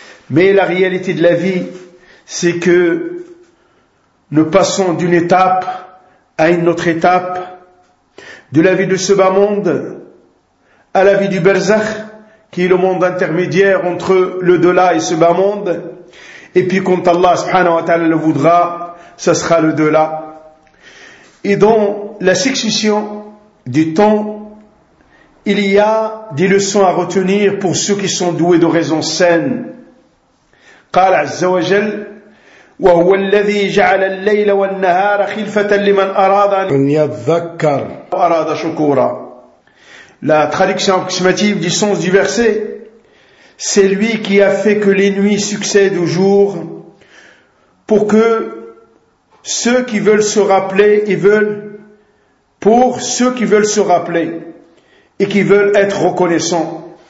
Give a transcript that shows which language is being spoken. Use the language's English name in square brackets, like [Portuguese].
[French] Mais la réalité de la vie, c'est que nous passons d'une étape à une autre étape, de la vie de ce bas monde à la vie du Berzakh, qui est le monde intermédiaire entre l'au-delà et ce bas monde. Et puis quand Allah subhanahu wa ta'ala le voudra, ce sera l'au-delà. Et dans la succession du temps, il y a des leçons à retenir pour ceux qui sont doués de raisons saines. [Arabic] قال عز وجل وهو الذي جعل الليل والنهار خلفة لمن أراد أن يذكر وأراد شكورا. [French] La traduction approximative du sens du verset, c'est lui qui a fait que les nuits succèdent au jour pour que ceux qui veulent se rappeler et veulent pour ceux qui veulent se rappeler et qui veulent être reconnaissants.